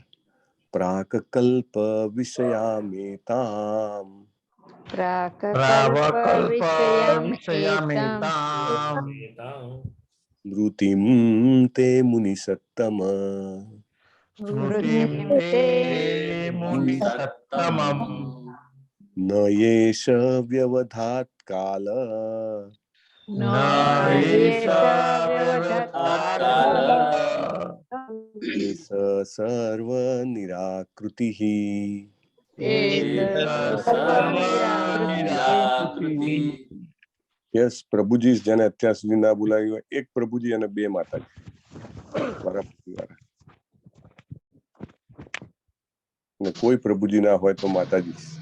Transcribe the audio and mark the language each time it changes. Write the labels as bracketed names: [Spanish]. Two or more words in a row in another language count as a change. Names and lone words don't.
[Sanskrit] પ્રાક કલ્પ વિષયામેતામ મૃતિમ તે મુનિ સત્તમ ન યેષ વ્યવધાત કાલ एष सर्व निराकृतिः [Gujarati] યસ પ્રભુજી જેને અત્યાર સુધી ના બોલાવી હોય, એક પ્રભુજી અને બે માતાજી મારા પરિવાર. ને કોઈ પ્રભુજી ના હોય તો માતાજી.